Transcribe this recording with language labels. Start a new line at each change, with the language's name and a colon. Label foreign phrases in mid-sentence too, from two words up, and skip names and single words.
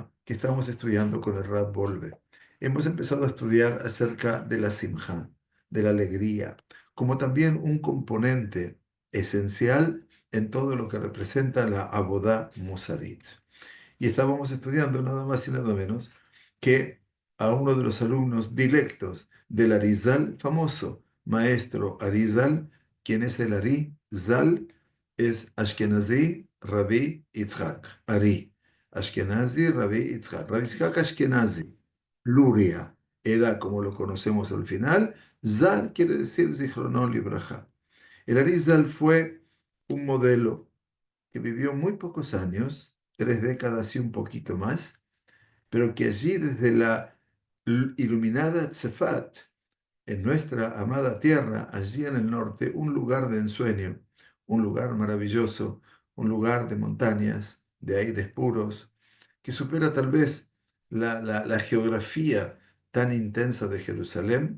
Spanish: que estamos estudiando con el Rab Volve. Hemos empezado a estudiar acerca de la simja, de la alegría, como también un componente esencial en todo lo que representa la
Hebrew: עבודה מוסרית.
Spanish: Y estábamos estudiando nada más y nada menos que a uno de los alumnos directos del Arizal famoso, maestro Arizal. ¿Quién es el Arizal? Es Ashkenazi Rabbi Yitzhak. Ashkenazi Rabbi Yitzhak. Rabbi Yitzhak Ashkenazi. Luria era como lo conocemos al final. Zal quiere decir
Hebrew: זכרונו לברכה.
Spanish: El Arizal fue un modelo que vivió muy pocos años, 3 décadas y un poquito más, pero que allí desde la iluminada Tzefat, en nuestra amada tierra, allí en el norte, un lugar de ensueño, un lugar maravilloso, un lugar de montañas, de aires puros, que supera tal vez la geografía tan intensa de Jerusalén.